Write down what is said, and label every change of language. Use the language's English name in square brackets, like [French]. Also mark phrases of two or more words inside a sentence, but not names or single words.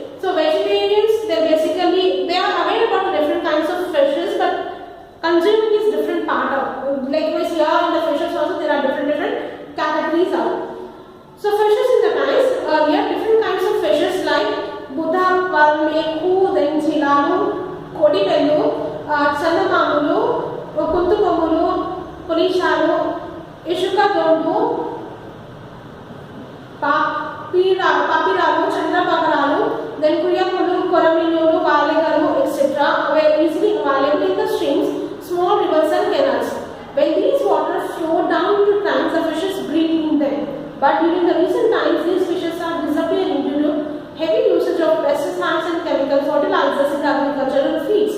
[English] So vegetarians, they are aware about different kinds of fishes, but consuming is different part of, likewise here in the fishes also there are different categories out. So fishes in the tanks, we have different kinds of fishes like Buddha, Palmeku, then Chilalu, Kodipellu, Chandamamulu, Kuntukomulu, Pulishalu, Ishuka Dondu, Papiralu, Chandrapakaralu, then Kuyamulu, Koraminulu, Valegalu, etc. were easily available in the streams, small rivers and canals. When these waters flow down into tanks, the fishes breed in them. But during the recent times, these fishes are disappearing due to heavy usage of pesticides and chemical fertilizers in agricultural feeds.